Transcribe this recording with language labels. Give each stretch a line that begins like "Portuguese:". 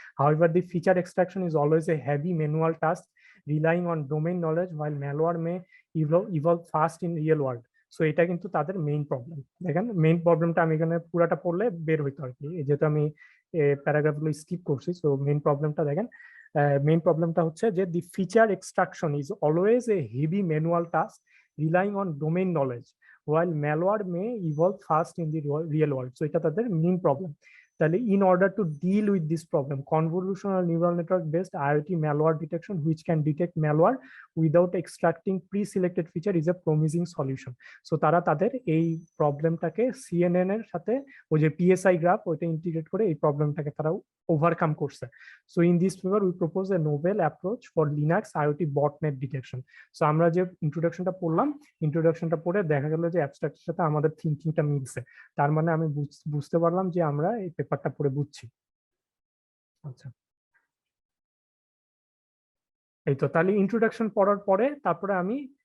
English: However, the feature extraction is always a heavy manual task relying on domain knowledge, while malware may evolve fast in real world.
Bangla: So এটা কিন্তু তাদের main problem. দেখেন main প্রবলেমটা আমি এখানে পুরাটা পড়লে বের হইতো আর কি, যেহেতু আমি প্যারাগ্রাফগুলো স্কিপ করছি। সো মেইন প্রবলেমটা দেখেন, মেইন প্রবলেমটা হচ্ছে যে
English: The feature extraction is always a heavy manual task relying on domain knowledge, while malware may evolve fast in the real world.
Bangla: So এটা তাদের মেইন প্রবলেম।
English: তাহলে in order to deal with this problem, convolutional neural network based IoT malware detection which can detect malware without extracting pre-selected feature is a promising solution.
Bangla: So তারা তাদের এই প্রবলেমটাকে CNN এর সাথে ওই যে PSI গ্রাফ ওইটা integrate করে এই প্রবলেমটাকে তারা ওভারকাম করছে।
English: So in this paper we propose a novel approach for Linux IoT botnet detection.
Bangla: So আমরা যে ইন্ট্রোডাকশনটা পড়লাম, ইন্ট্রোডাকশনটা পড়ে দেখা গেল যে অ্যাবস্ট্রাক্টের সাথে আমাদের থিঙ্কিংটা মিলছে, তার মানে আমি বুঝতে পারলাম যে আমরা এই পেপারটা পড়ে বুঝছি। আচ্ছা, এই তো তাহলে ইন্ট্রোডাকশন পড়ার পরে তারপরে আমি